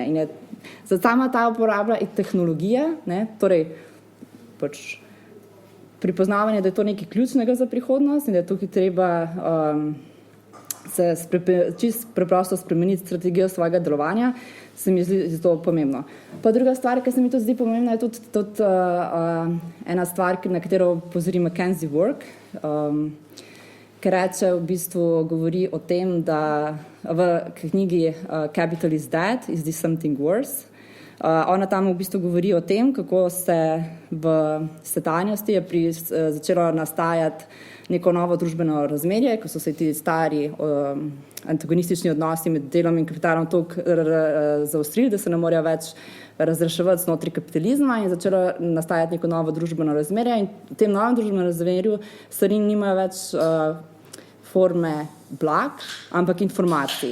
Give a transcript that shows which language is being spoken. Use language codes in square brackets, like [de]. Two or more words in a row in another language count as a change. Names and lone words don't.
[sl] In je sama ta uporablja tehnologije, ne, torej pač pripoznavanje, da je to nekaj ključnega za prihodnost in da je tukaj treba se čisto preprosto spremeniti strategijo svojega delovanja, se mi zdi to pomembno. Pa druga stvar, ki se mi to zdi pomembna, je tudi ena stvar, na katero pozori McKinsey Work, ki reče, v bistvu govori o tem, da v knjigi Capital is Dead, is this something worse? Ona tam v bistvu govori o tem, kako se v sedanjosti je začelo nastajati neko novo družbeno razmerje, ko so se ti stari antagonistični odnosi med delom in kapitalom toliko zaostrili, da se ne morejo več razreševati znotraj kapitalizma in začelo nastajati neko novo družbeno razmerje in v tem novem družbenem razmerju stvari nimajo več forme blag, ampak informacij.